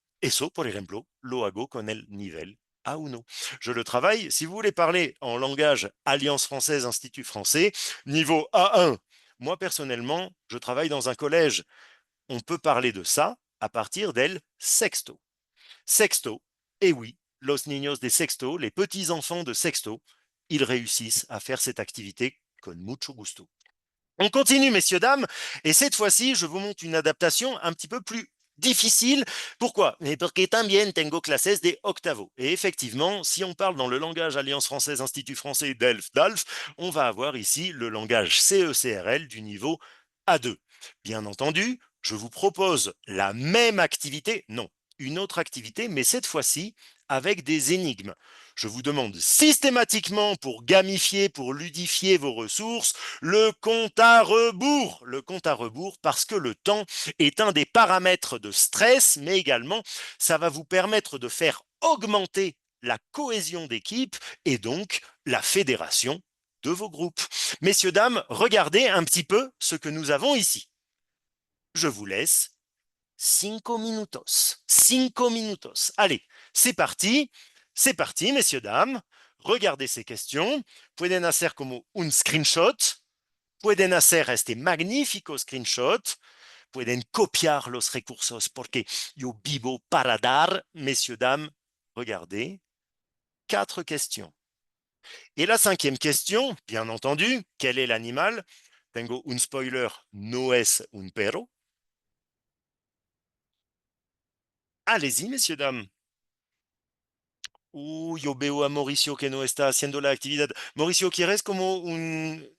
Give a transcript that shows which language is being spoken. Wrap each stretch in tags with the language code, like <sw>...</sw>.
<es>Eso, por ejemplo, lo hago con el nivel A1.</es> <fr>Je le travaille. Si vous voulez parler en langage Alliance française, Institut français, niveau A1, moi personnellement, je travaille dans un collège. On peut parler de ça à partir del sexto. Sexto, et oui,</fr> <es>los niños de sexto,</es> <fr>les petits-enfants de sexto, ils réussissent à faire cette activité</fr> <es>con mucho gusto.</es> <fr>On continue, messieurs, dames, et cette fois-ci, je vous montre une adaptation un petit peu plus difficile. Pourquoi?</fr> <es>Mais porque también tengo clases de octavo.</es> <fr>Et effectivement, si on parle dans le langage Alliance française, Institut français, DALF, on va avoir ici le langage CECRL du niveau A2. Bien entendu, je vous propose la même activité, non, une autre activité, mais cette fois-ci avec des énigmes. Je vous demande systématiquement, pour gamifier, pour ludifier vos ressources, le compte à rebours. Le compte à rebours parce que le temps est un des paramètres de stress, mais également, ça va vous permettre de faire augmenter la cohésion d'équipe et donc la fédération de vos groupes. Messieurs, dames, regardez un petit peu ce que nous avons ici. Je vous laisse</fr> <es>5 minutos. 5 minutos.</es> <fr>Allez, c'est parti. C'est parti, messieurs, dames. Regardez ces questions.</fr> <es>Pueden hacer como un screenshot. Pueden hacer este magnífico screenshot. pueden copiar los recursos porque yo vivo para dar,</es> <fr>messieurs, dames. Regardez, 4 questions. Et la 5e question, bien entendu, quel est l'animal?</fr> <es>Tengo un spoiler, no es un perro.</es> <fr>Allez-y, messieurs, dames.</fr> <es>Yo veo a Mauricio que no está haciendo la actividad. Mauricio, ¿quieres como un...</es>